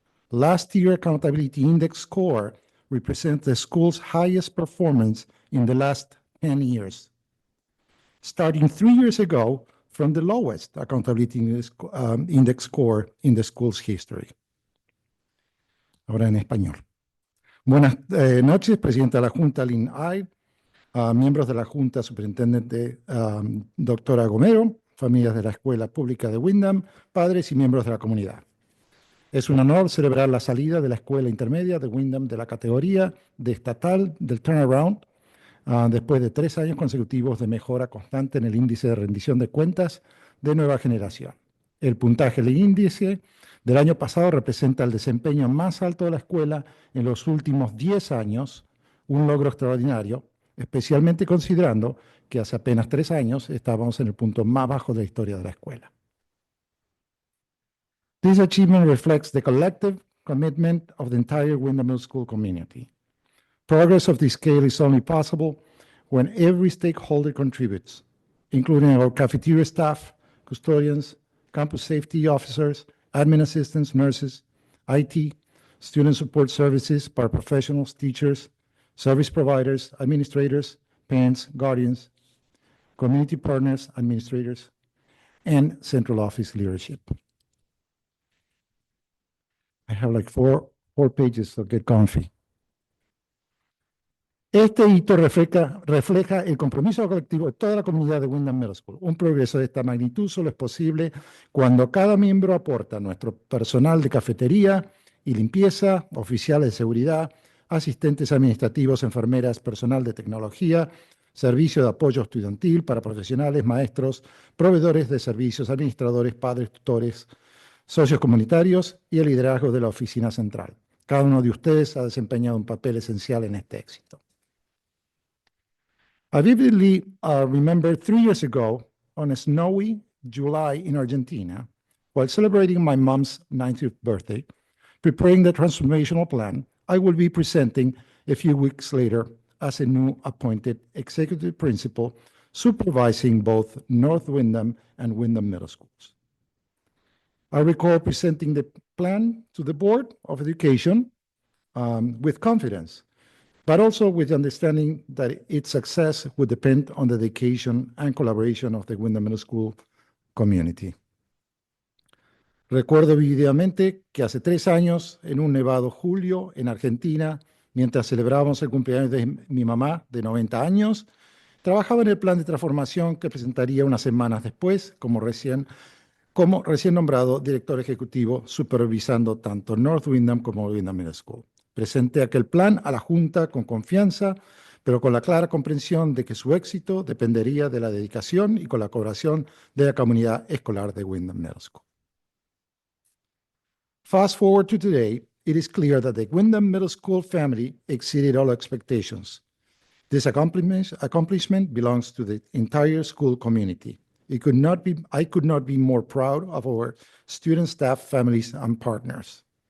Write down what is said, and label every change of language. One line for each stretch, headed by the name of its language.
English: Last year Accountability Index score represents the school's highest performance in the last 10 years, starting 3 years ago from the lowest Accountability Index score in the school's history.
Spanish: Ahora en español. Buenas noches, Presidenta de la Junta, Lynn Ide, miembros de la Junta, Superintendente doctora Gomero, familias de la Escuela Pública de Windham, padres y miembros de la comunidad. Es un honor celebrar la salida de la Escuela Intermedia de Windham de la categoría de estatal del turnaround, después de 3 años consecutivos de mejora constante en el índice de rendición de cuentas de nueva generación. El puntaje del índice del año pasado representa el desempeño más alto de la escuela en los últimos 10 años, un logro extraordinario, especialmente considerando que hace apenas 3 años estábamos en el punto más bajo de la historia de la escuela.
English: This achievement reflects the collective commitment of the entire Windham Middle School community. Progress of this scale is only possible when every stakeholder contributes, including our cafeteria staff, custodians, campus safety officers, admin assistants, nurses, IT, student support services, paraprofessionals, teachers, service providers, administrators, parents, guardians, community partners, administrators, and central office leadership. I have like four pages, so get comfy.
Spanish: Este hito refleja el compromiso colectivo de toda la comunidad de Windham Middle School. Un progreso de esta magnitud solo es posible cuando cada miembro aporta nuestro personal de cafetería y limpieza, oficiales de seguridad, asistentes administrativos, enfermeras, personal de tecnología, servicio de apoyo estudiantil para profesionales, maestros, proveedores de servicios, administradores, padres, tutores, socios comunitarios y el liderazgo de la oficina central. Cada uno de ustedes ha desempeñado un papel esencial en este éxito.
English: I vividly remember 3 years ago on a snowy July in Argentina, while celebrating my mom's 90th birthday, preparing the transformational plan I will be presenting a few weeks later as a new appointed executive principal supervising both North Windham and Windham Middle Schools. I recall presenting the plan to the Board of Education with confidence, but also with the understanding that its success would depend on the dedication and collaboration of the Windham Middle School community.
Spanish: Recuerdo vívidamente que hace 3 años, en un nevado julio en Argentina, mientras celebrábamos el cumpleaños de mi mamá de 90 años, trabajaba en el plan de transformación que presentaría unas semanas después, como recién nombrado director ejecutivo, supervisando tanto North Windham como Windham Middle School. Presenté aquel plan a la Junta con confianza, pero con la clara comprensión de que su éxito dependería de la dedicación y colaboración de la comunidad escolar de Windham Middle School.
English: Fast forward to today, it is clear that the Windham Middle School family exceeded all expectations. This accomplishment belongs to the entire school community. I could not be more proud of our students, staff, families, and partners.